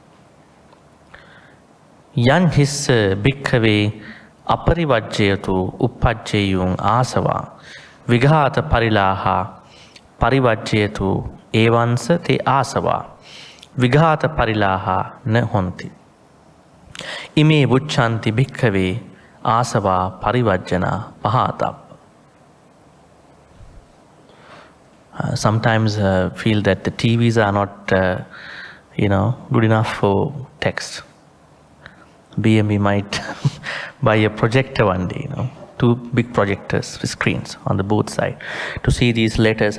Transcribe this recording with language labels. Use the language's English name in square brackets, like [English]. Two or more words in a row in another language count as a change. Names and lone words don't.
[Pali] Yan hissa bhikkave aparivajjayatu uppajjayung asava vighata parilaha parivajjayatu evansa te asava vighata parilaha na honti. Ime vucchanti bhikkave asava parivajjana pahatabba. [English] Sometimes feel that the TVs are not, good enough for text. BME might buy a projector one day, two big projectors, screens on the both side to see these letters.